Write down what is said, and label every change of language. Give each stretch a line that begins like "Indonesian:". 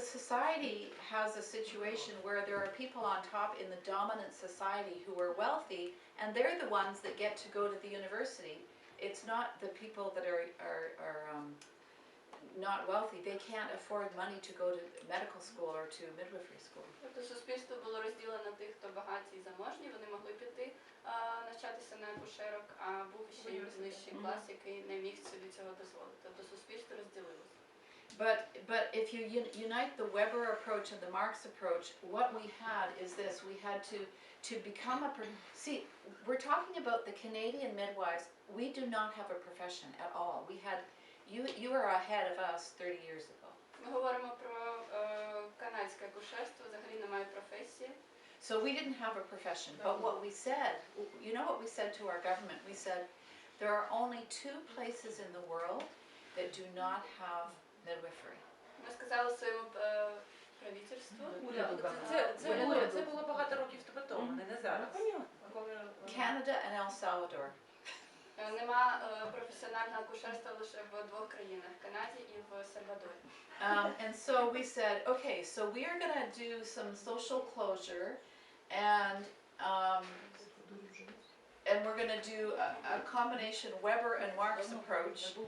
English: society has a situation where there are people on top in the dominant society who are wealthy, and they're the ones that get to go to the university. It's not the people that are not wealthy. They can't afford money to go to medical school or to midwifery school.
Ukrainian: Тобто суспільство було розділено на тих, хто багаті і заможні, вони могли піти, навчатися на акушерок, а був ще й нижчий клас, який не міг собі цього дозволити. Тобто суспільство розділилося.
English: But if you unite the Weber approach and the Marx approach, what we had is this: we had to become see. We're talking about the Canadian midwives. We do not have a profession at all. We had you are ahead of us 30 years ago.
Ukrainian: Ми говоримо про канадське акушерство, взагалі немає професії.
English: So we didn't have a profession. But what we said, you know what we said to our government? We said there are only 2 places in the world that do not have midwifery.
Ukrainian: Ми сказали своєму правительству. Це було багато років тому, не зараз.
English: Canada and El Salvador.
Ukrainian: Нема професіонального акушерства лише в 2 країнах – Канаді і в Сальвадорі.
English: And so we said, okay, so we are going to do some social closure, and we're going to do a combination Weber and Marx approach.